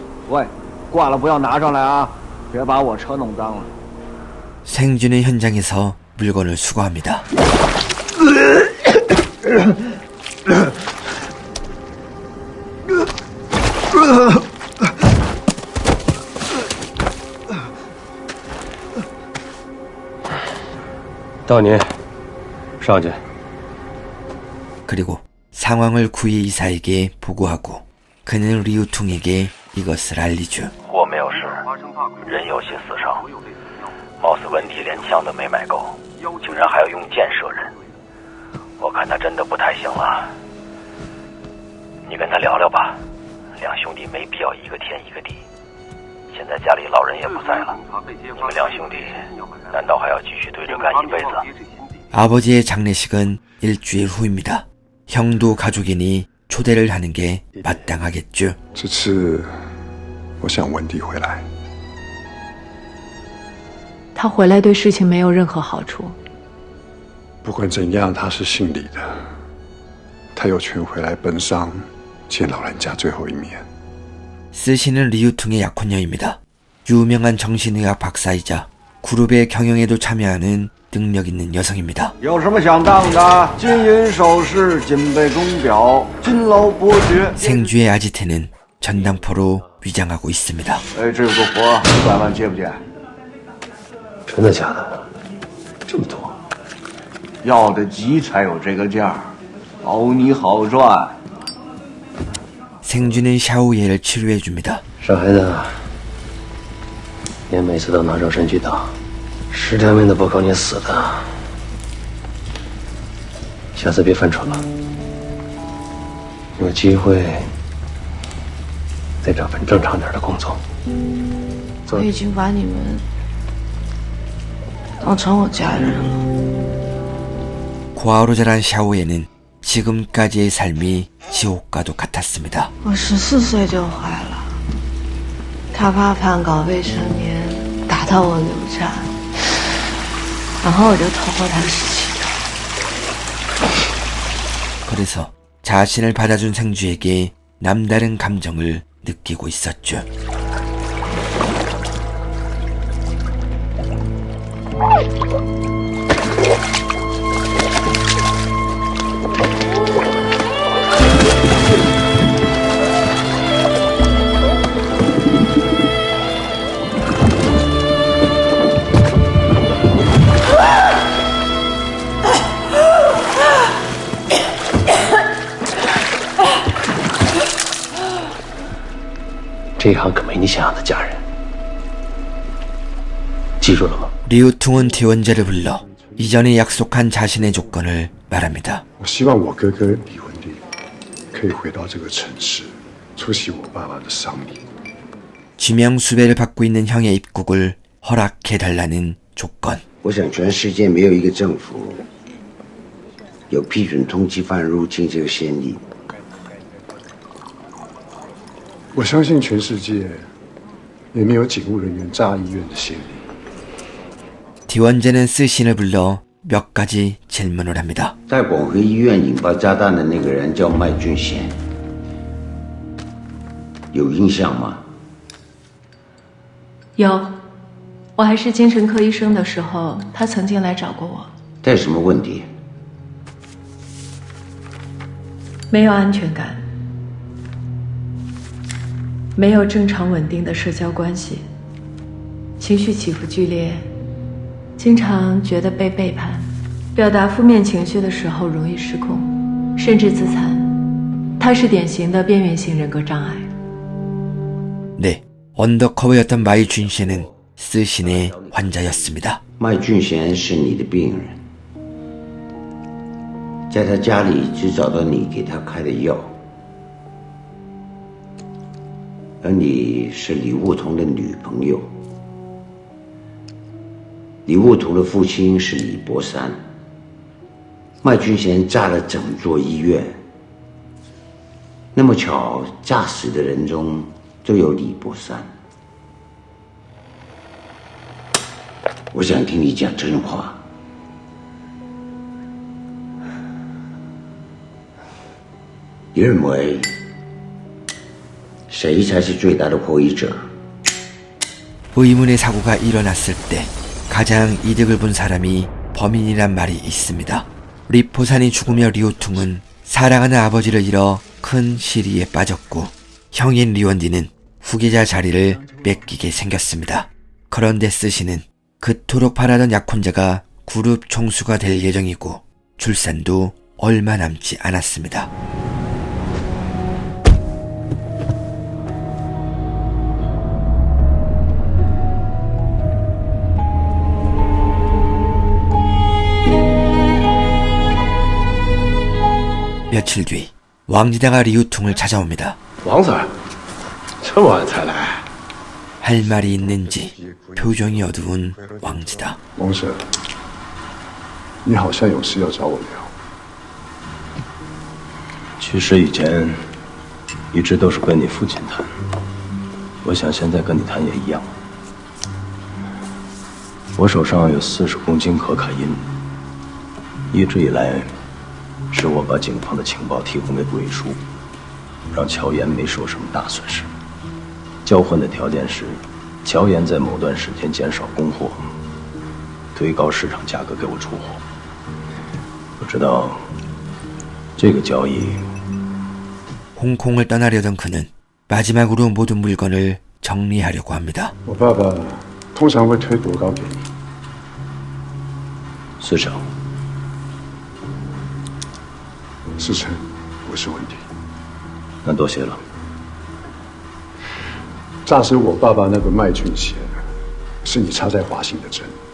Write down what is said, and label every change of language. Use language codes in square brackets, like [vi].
[zh] 喂，挂了不要拿上来啊，别把我车弄脏了。 [ko] 생주는 현장에서 물건을 수거합니다. [zh] 다니, 上去. [ko] 그리고 상황을 구이 이사에게 보고하고 그는 리우퉁에게 이것을 알리죠. [zh] 我没有事，人有些死伤，貌似文迪连枪都没买够，竟然还要用箭射人。我看他真的不太行了。你跟他聊聊吧，两兄弟没必要一个天一个地。现在家里老人也不在了，你们两兄弟难道还要继续对着干一辈子？ [ko] 아버지의 장례식은 일주일 후입니다. 형도 가족이니 초대를 하는 게 마땅하겠죠. [zh] 这次我想文迪回来。他回来对事情没有任何好处。不管怎样，他是姓李的，他有权回来奔丧，见老人家最后一面。 [ko] 스시는 리우퉁의 약혼녀입니다. 유명한 정신의학 박사이자 그룹의 경영에도 참여하는 능력 있는 여성입니다. [zh] 有什么想当的？金银首饰、金杯钟表、金劳伯爵。 [ko] 생주의 아지트는 전당포로 위장하고 있습니다. [zh] 哎，这有个活，100万接不接？真的假的？这么多？要得急才有这个价，保你好赚。 [ko] 생주는 샤오예를 치료해줍니다. [zh] 傻孩子，你每次都拿肉身去打，10条命都不够你死的。下次别犯蠢了，有机会再找份正常点的工作。我已经把你们当成我家人了。 [ko] 고아로 자란 샤오예는 지금까지의 삶이 지옥과도 같았습니다. [zh] 我14岁就怀了，他爸判搞未成年，打到我流产，然后我就偷过他17条。 [ko] 그래서 자신을 받아준 생주에게 남다른 감정을 느끼고 있었죠. [zh] 这一行可没你想象的嫁人，记住了吗？ [ko] 리우퉁은 뒤원자를 불러 이전에 약속한 자신의 조건을 말합니다. [zh] 我希望我哥哥李文迪可以回到这个城市，出席我爸爸的丧礼。 [ko] 지명수배를 받고 있는 형의 입국을 허락해달라는 조건. [zh] 我想全世界没有一个政府有批准通缉犯入境这个先例。我相信全世界也没有警务人员炸医院的先例。 [ko] 디원제는 쓰신을 불러 몇 가지 질문을 합니다. [zh] 在广和医院引爆炸弹的那个人叫麦俊贤，有印象吗？有，我还是精神科医生的时候，他曾经来找过我。带什么问题？没有安全感，没有正常稳定的社交关系，情绪起伏剧烈，经常觉得被背叛，表达负面情绪的时候容易失控，甚至自残。他是典型的边缘性人格障碍。 [ko] 네, 언더커버였던 마이준씨는 쓰신의 환자였습니다. [zh] 麦俊贤是你的病人，在他家里只找到你给他开的药，而你是李悟桐的女朋友。李悟桐的父亲是李伯山，麦俊贤炸了整座医院，那么巧，炸死的人中都有李伯山。我想听你讲真话。你认为谁才是最大的获益者？ [ko] 의문의 사고가 일어났을 때 가장 이득을 본 사람이 범인이란 말이 있습니다. 리포산이 죽으며 리오퉁은 사랑하는 아버지를 잃어 큰 시리에 빠졌고 형인 리원디는 후계자 자리를 뺏기게 생겼습니다. 그런데 쓰신은 그토록 바라던 약혼자가 그룹 총수가 될 예정이고 출산도 얼마 남지 않았습니다. 며칠 뒤 왕지다가 리우퉁을 찾아옵니다. [zh] 王子，这么晚才来？ [ko] 할 말이 있는지 표정이 어두운 왕지다. [zh] 王婶，你好像有事要找我聊。去世以前，一直都是跟你父亲谈。我想现在跟你谈也一样。我手上有40公斤可卡因，一直以来。是我把警方的情报提供给鬼叔，让乔岩没受什么大损失。交换的条件是，乔岩在某段时间减少供货，推高市场价格给我出货。我知道这个交易。 [ko] 홍콩을 떠나려던 그는 마지막으로 모든 물건을 정리하려고 합니다. [zh] 我爸爸通常会推多高给你？40。 4000不是问题。那多谢了。炸死我爸爸那个麦俊贤，是你插在华信的针。